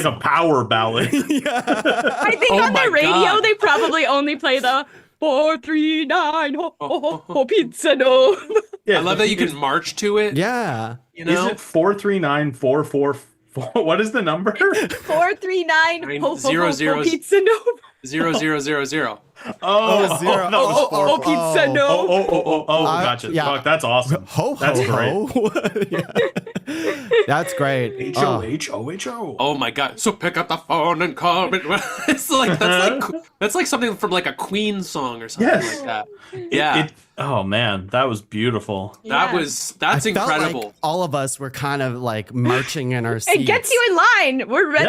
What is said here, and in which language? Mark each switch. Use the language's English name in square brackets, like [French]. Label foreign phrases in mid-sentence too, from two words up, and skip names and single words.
[English] it's like a power ballad. I think Oh on my the radio God. they probably only play the 439 ho, ho, ho, ho, Pizza Nova. I love that you can march to it. Yeah. You know? Is it 439-444? What is the number? 439 ho, ho, Zero, ho, zero, ho, Pizza Nova. 0000. Oh, zero. that was Oh, horrible. Pizza Nova. Gotcha. yeah. Fuck, that's awesome. Ho, That's ho, great. ho. Yeah. That's great. H-O-H-O-H-O. Oh my God! So pick up the phone and call me. It's like that's like something from like a Queen song or something Yes. like that. Yeah, Oh man, that was beautiful. that's I felt incredible. like all of us were kind of like marching in our seats. It gets you in line. We're ready